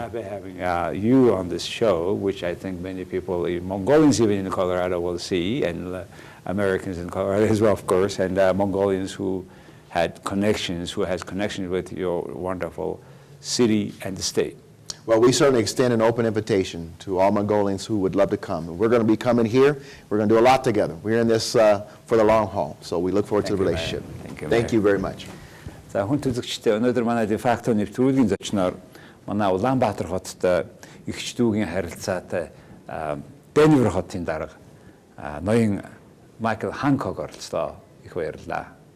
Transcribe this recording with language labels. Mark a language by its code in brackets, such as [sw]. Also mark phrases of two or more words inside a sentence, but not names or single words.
[en] I'm so happy having you on this show, which I think many people, Mongolians even in Colorado, will see, and Americans in Colorado as well, of course, and Mongolians who has connections with your wonderful city and the state. Well, we certainly extend an open invitation to all Mongolians who would love to come. We're going to be coming here. We're going to do a lot together. We're in this for the long haul, so we look forward to the relationship. Thank you very much. [mn] За хүн төлөгчтэй өнөөдөр манай дефакто нэвтрүүлгийн зочноор манай Улаанбаатар хотод ихч дүүгийн харилцаатай Дэнвер хотын дарга ноён Майкл Хэнкок оролцлоо. Их баярлалаа.